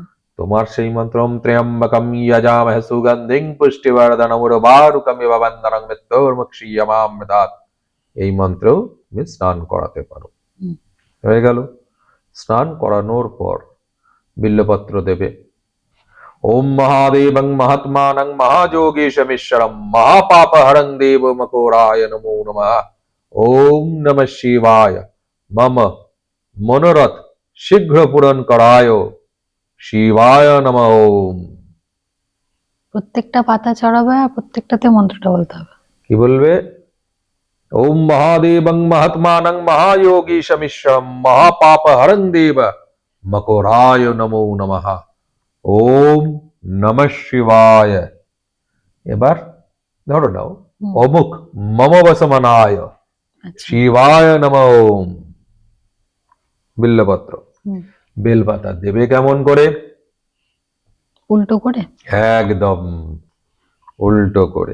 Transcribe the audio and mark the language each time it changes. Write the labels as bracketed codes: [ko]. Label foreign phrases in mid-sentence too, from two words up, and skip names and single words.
[bn] তোমার সেই মন্ত্র [sa] ওম ত্র্যম্বকম যজামহে সুগন্ধিং পুষ্টিবর্ধনম উর্বারুকমিব বন্ধনং মৃত্যুর্মুক্ষীয়মামৃতাৎ, [bn] এই মন্ত্র তুমি স্নান করাতে পারো। হুম। হয়ে গেল। স্নান করানোর পর বিল্লপত্র দেবে। [sa] ওম মহাদেবং মহাত্মানং মহাযোগেশমিশ্বরম মহাপাপহরং দেব মকরায় নমো নমঃ। ওম নমঃ শিবায় মম মনোরথ শীঘ্র পূরণ করায় শিবায় নমঃ। ওম। [bn] প্রত্যেকটা পাতা চড়াবে আর প্রত্যেকটাতে মন্ত্রটা বলতে হবে। কি বলবে? [sa] ওম মহাদেবং মহাত্মানং মহাযোগীশমিশ্বরম মহাপাপহরং দেব মকরায় নমো নমঃ। ওম নমঃ শিবায়। [bn] এবার ধরো নাও হুম। [sa] অমুক মম বসমনায় [bn] আচ্ছা। [sa] শিবায় নমঃ। ওম। বিল্লপত্র, হুম। [bn] বেলপাতা দেবে কেমন করে? উল্টো করে? একদম উল্টো করে,